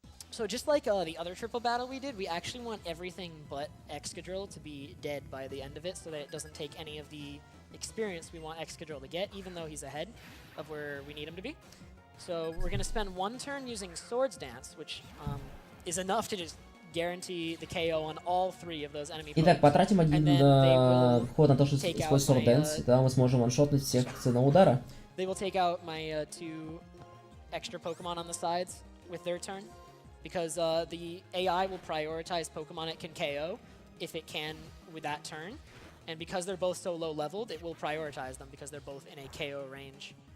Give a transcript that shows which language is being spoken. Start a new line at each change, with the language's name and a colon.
English: So just like the other triple battle we did, we actually want everything but Excadrill to be dead by the end of it so that it doesn't take any of the experience we want Excadrill to get, even though he's ahead of where we need him to be. So we're going to spend one turn using Swords Dance, which is enough to just guarantee the KO on all 3 of those enemy
Russian: Итак,
English: Pokemon.
Russian: потратим один ход на то, что используем Sword Dance, и тогда мы сможем ваншотнуть всех с одного удара.
English: They will take out my 2 extra Pokemon on the sides with their turn, because the AI will prioritize Pokemon it can KO if it can with that turn, and because they're both so low leveled, it will prioritize them because they're both in a KO range.